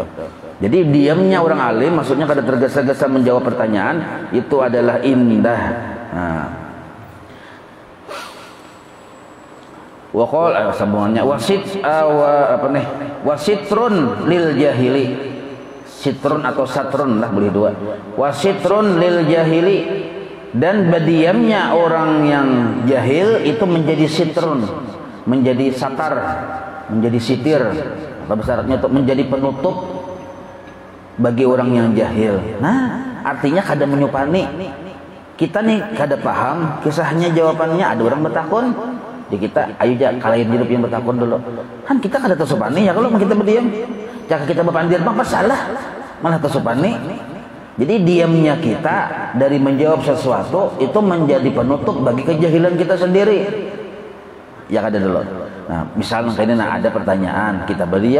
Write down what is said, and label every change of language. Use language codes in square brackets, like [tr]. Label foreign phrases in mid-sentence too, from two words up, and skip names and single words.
[bjn] Jadi diamnya orang alim maksudnya kada tergesa-gesa menjawab pertanyaan itu adalah indah. Nah. [ar] وقال sambungannya وستر للجاهل. [bjn] sitrun atau satrun lah, boleh dua. [ar] وستر للجاهل, [bjn] dan berdiamnya orang yang jahil itu menjadi sitrun, menjadi satar, menjadi sitir, apa besarnya untuk menjadi penutup bagi orang yang jahil. Nah, artinya kada menyupani. Kita nih kada paham kisahnya, jawabannya ada orang bertakun. Di kita, ayo aja kalian hidup yang bertakun dulu. Kan kita kada tersupani ya kalau kita berdiam. Jika kita berpandir apa salah, malah tersupani. Jadi diamnya kita dari menjawab sesuatu itu menjadi penutup bagi kejahilan kita sendiri. Ya kada dulu. Nah, misalnya kayak ini, nah ada pertanyaan, kita berdiam.